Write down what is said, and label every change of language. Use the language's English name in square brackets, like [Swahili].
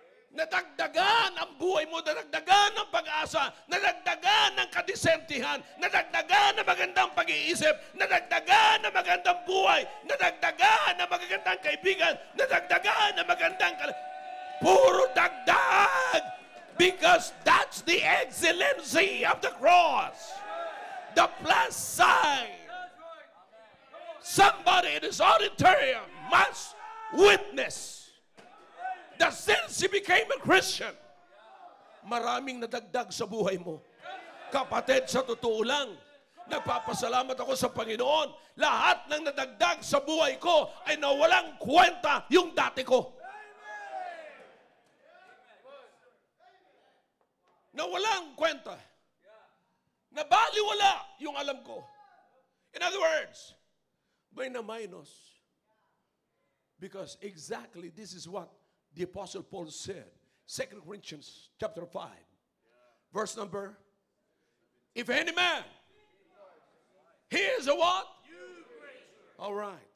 [Filipino] Nadagdagan ang buhay mo, nadagdagan ng pag-asa, nadagdagan ng kadisentihan, nadagdagan ng magandang pag-iisip, nadagdagan ng magandang buhay, nadagdagan ng magandang kaibigan, nadagdagan ng magandang puro dagdag! [English] Because that's the excellency of the cross. The plus sign. Somebody in this auditorium must witness that since he became a Christian, [Filipino] maraming nadagdag sa buhay mo. Kapatid, sa totoo lang, nagpapasalamat ako sa Panginoon. Lahat ng nadagdag sa buhay ko ay nawalang kwenta yung dati ko. Na walang kwenta. Na baliwala yung alam ko. [English] In other words, [Filipino] may na minus. [English] Because exactly this is what the Apostle Paul said. 2 Corinthians chapter 5. Verse number, if any man, he is a what? All right.